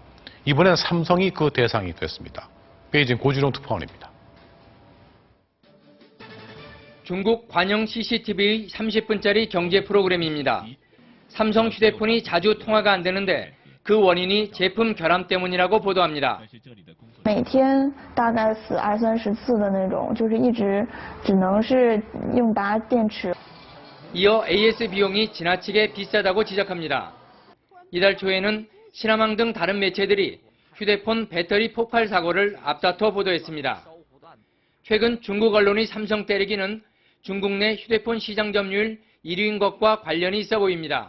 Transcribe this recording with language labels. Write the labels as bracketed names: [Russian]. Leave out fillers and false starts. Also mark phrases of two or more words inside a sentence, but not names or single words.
[Korean] 이번엔 삼성이 그 대상이 됐습니다. 베이징 고지룡 특파원입니다. 중국 관영 CCTV의 30분짜리 경제 프로그램입니다. 삼성 휴대폰이 자주 통화가 안 되는데 그 원인이 제품 결함 때문이라고 보도합니다. [Chinese] 每天大概死20-30次的那种，就是一直只能是用达电池。 [Korean] 이어 AS 비용이 지나치게 비싸다고 지적합니다. 이달 초에는 신화망 등 다른 매체들이 휴대폰 배터리 폭발 사고를 앞다퉈 보도했습니다. 최근 중국 언론이 삼성 때리기는 중국 내 휴대폰 시장 점유율 1위인 것과 관련이 있어 보입니다.